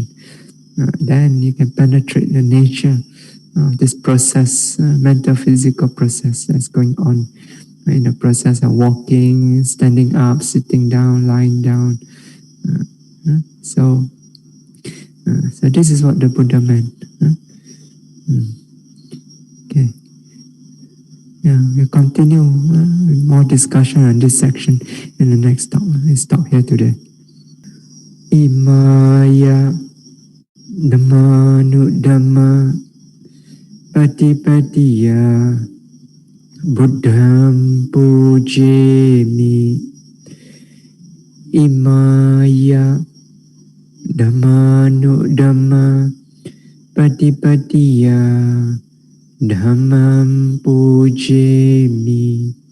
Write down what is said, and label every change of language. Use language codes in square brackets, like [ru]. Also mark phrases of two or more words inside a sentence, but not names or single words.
[en] Then you can penetrate the nature of this process, mental physical process that's going on in the process of walking, standing up, sitting down, lying down. So this is what the Buddha meant. Okay. Yeah, we'll continue with more discussion on this section in the next talk. Let's stop here today. [pi] Imaya Dhammanu Dhamma Patipatiya Buddham Pujemi. Imaya Dhammanu Dhamma Patipatiya Dhammam Pujemi.